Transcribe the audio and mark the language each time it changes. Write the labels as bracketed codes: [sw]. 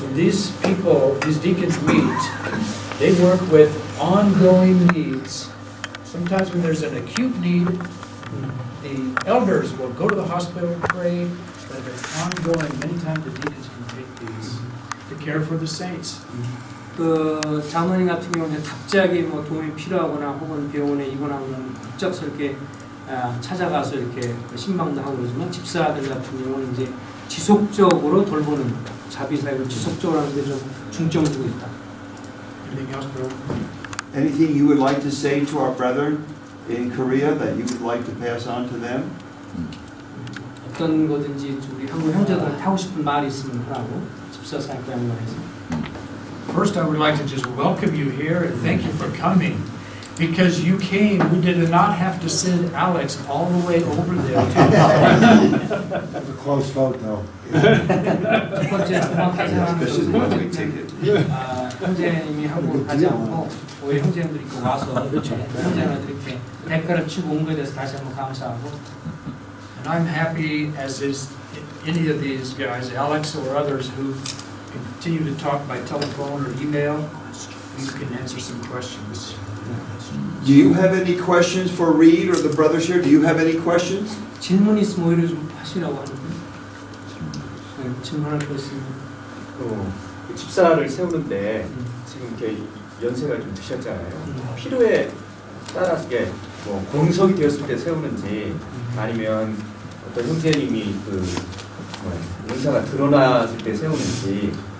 [en] When these people, these deacons meet, they work with ongoing needs. Sometimes when there's an acute need, the elders will go to the hospital and pray, but if it's ongoing, many times the deacons can take these to care for the saints. [ko] 그 장로님 같은 경우는 갑자기 뭐 도움이 필요하거나 혹은 병원에 입원하면 갑작스럽게 찾아가서 이렇게 신방도 하고 그러지만 집사들 같은 경우는 이제 지속적으로 돌보는 자비 사역을 지속적으로 하는 데 좀 중점 두고 있다. [en] Anything else, bro? Anything you would like to say to our brethren in Korea that you would like to pass on to them? [ko] 어떤 거든지 우리 한국 형제들한테 하고 싶은 말이 있으면 하라고 집사 사역과 연관해서. [en] First, I would like to just welcome you here and thank you for coming. Because you came, we did not have to send Alex all the way over there. It was a close vote, though. [ko] 첫 번째 정확하게 하는 [en] Especially the ones we take it. [ko] 형제님이 하고 가지 않고 오히려 형제님들이 이렇게 와서 형제님들 이렇게 대가를 치고 온 거에 대해서 다시 한번 감사하고. [en] And I'm happy, as is any of these guys, Alex or others who continue to talk by telephone or email, you can answer some questions. Do you have any questions for Reed or the brothers here? Do you have any questions? [ko] 질문 있으면 오히려 좀 하시라고 하는데. 질문할 거 있으면. 집사를 세우는데 지금 이렇게 연세가 좀 드셨잖아요. 필요에 따라서 이게 뭐 공석이 되었을 때 세우는지 아니면 어떤 형제님이 은사가 드러났을 때 세우는지.